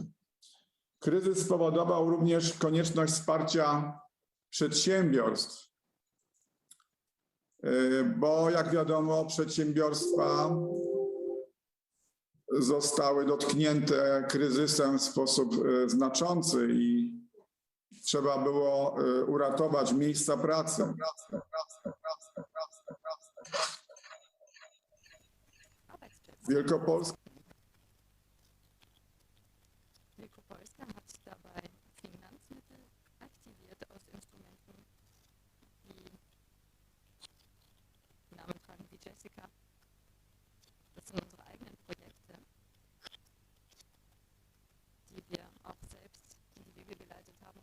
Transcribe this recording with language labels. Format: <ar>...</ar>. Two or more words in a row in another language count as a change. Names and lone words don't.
<pl>Kryzys spowodował również konieczność wsparcia przedsiębiorstw, bo jak wiadomo, przedsiębiorstwa zostały dotknięte kryzysem w sposób znaczący i trzeba było uratować miejsca pracy.</pl> <de>Wielkopolska hat dabei Finanzmittel aktiviert aus Instrumenten, die Namen tragen wie Jessica. Das sind unsere eigenen Projekte, die wir auch selbst in die Wege geleitet haben.</de>